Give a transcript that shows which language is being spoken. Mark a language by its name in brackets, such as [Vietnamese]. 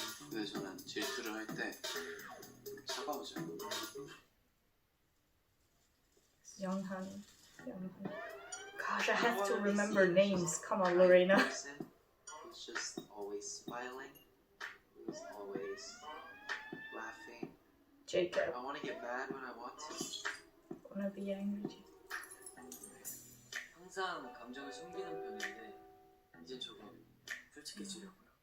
[Korean] 근데 저는 질투를 할 때 차가워져요. [English] Younghan. Gosh, I have to remember names. Come on, Lorena. He's just always smiling. He's always laughing. Jacob. I want to get mad when I want to. Wanna be angry? [Korean] 항상 감정을 숨기는 편인데 이제 조금 솔직해지려고요.